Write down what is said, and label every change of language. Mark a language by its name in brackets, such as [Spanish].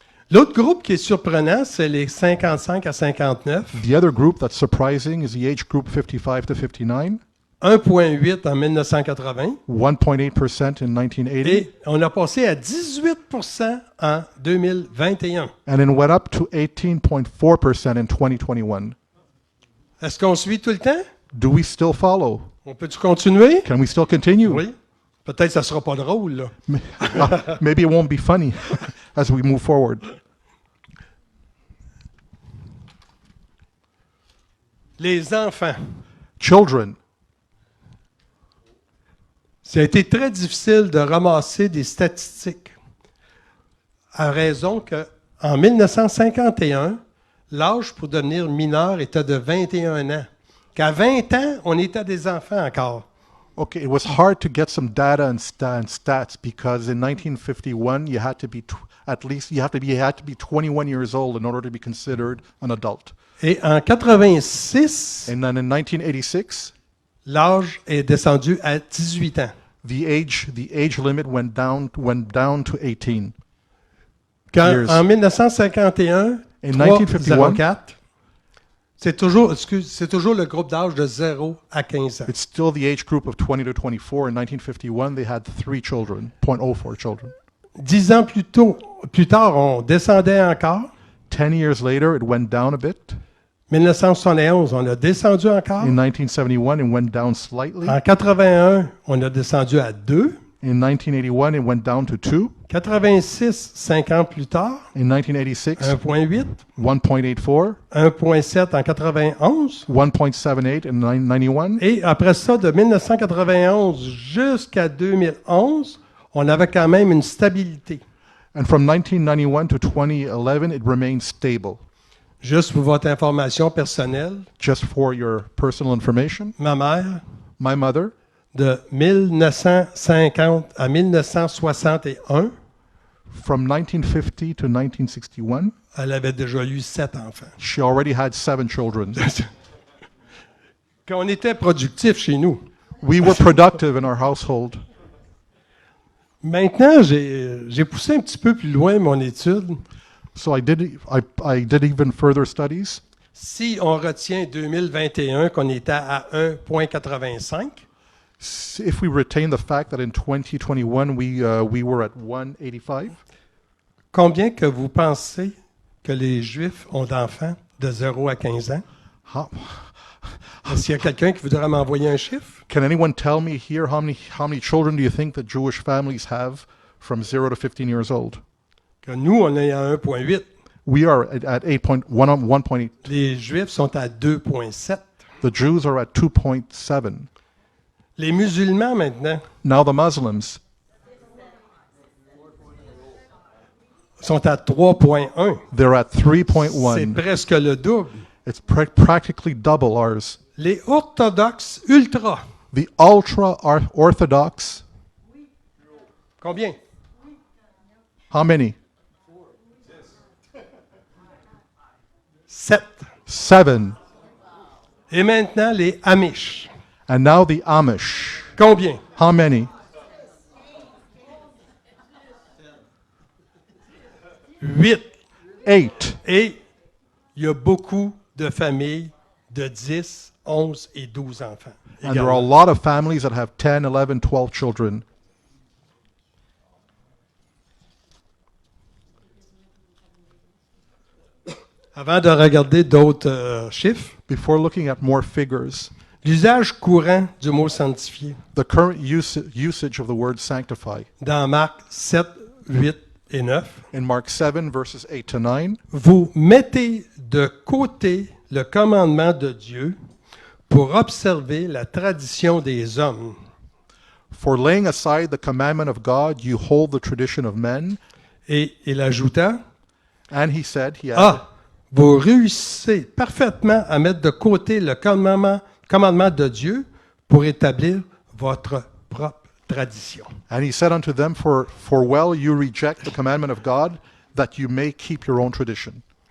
[French] L'autre groupe qui est surprenant, c'est les 55 à 59. [English] The other group that's surprising is the age group 55 to 59, [French] 1,8 en 1980. [English] 1.8% in 1980, [French] Et on a passé à 18% en 2021. [English] and it went up to 18.4% in 2021. [French] Est-ce qu'on suit tout le temps? [English] Do we still follow? [French] On peut-tu continuer? [English] Can we still continue? [French] Oui. Peut-être que ça ne sera pas drôle, là. [English] Maybe it won't be funny as we move forward. [French] Les enfants. [English] Children. [French] Ça a été très difficile de ramasser des statistiques à raison qu'en 1951, l'âge pour devenir mineur était de 21 ans. Qu'à 20 ans, on était des enfants encore. [English] Okay, it was hard to get some data and stats because in 1951 you had to be you had to be 21 years old in order to be considered an adult. [French] Et en 86, [English] And then in 1986, [French] l'âge est descendu à 18 ans. [English] the age limit went down to 18. [French] Quand, en 1951, [English] In 1951, [French] 304, c'est toujours le groupe d'âge de 0 à 15 ans. [English] it's still the age group of 20 to 24. In 1951, they had 3 children, 0.04 children. [French] 10 ans plus tard, on descendait encore. [English] 10 years later, it went down a bit. [French] 1971, on a descendu encore. [English] In 1971, it went down slightly. [French] En 81, on a descendu à 2. [English] In 1981, it went down to 2. [French] 86, 5 ans plus tard, [English] In 1986, [French] 1,8. [English] 1.84, [French] 1,7 en 91. [English] 1.78 in 91. [French] Et après ça, de 1991 jusqu'à 2011, on avait quand même une stabilité. [English] And from 1991 to 2011, it remained stable. [French] Juste pour votre information personnelle, [English] just for your personal information, [French] ma mère, [English] my mother, [French] de 1950 à 1961, [English] from 1950 to 1961, [French] elle avait déjà eu 7 enfants. [English] she already had 7 children. [French] Quand on était productif chez nous. [English] We were productive in our household. [French] Maintenant, j'ai poussé un petit peu plus loin mon étude. [English] So I did even further studies. [French] Si on retient 2021 qu'on était à 1,85, [English] If we retain the fact that in 2021 we were at 185, [French] combien que vous pensez que les Juifs ont d'enfants de 0 à 15 ans? [English] how, [French] Est-ce qu'il y a quelqu'un qui voudrait m'envoyer un chiffre? [English] can anyone tell me here how many children do you think that Jewish families have from 0 to 15 years old? [French] Que nous, on est à 1,8. [English] We are at 1.8. [French] Les Juifs sont à 2,7. [English] The Jews are at 2.7. [French] Les musulmans, maintenant, [English] Now the Muslims, [French] sont à 3,1. [English] they're at [French] C'est [English] 3.1. [French] presque le double. [English] It's practically double ours. [French] Les orthodoxes ultra, [English] The ultra-Orthodox, [French] combien? [English] how many? [French] 7. [English] 7. [French] Et maintenant, les Amish, [English] And now the Amish, [French] combien? [English] how many? [French] 8. [English] 8. [French] Et il y a beaucoup de familles de 10, 11 et 12 enfants. [English] And there are a [French] également. [English] lot of families that have 10, 11, 12 children. [French] Avant de regarder d'autres chiffres, [English] Before looking at more figures, [French] l'usage courant du mot sanctifié [English] the current usage of the word sanctify [French] dans Marc 7, 8 et 9, [English] in Mark 7, verses 8 to 9, [French] vous mettez de côté le commandement de Dieu pour observer la tradition des hommes. [English] for laying aside the commandment of God, you hold the tradition of men. [French] Et il ajouta, [English] And he said, he added, [French] ah, vous réussissez parfaitement à mettre de côté le commandement de Dieu pour établir votre propre tradition. [English] and he said unto them, for well you reject the commandment of God, that you may keep your own tradition.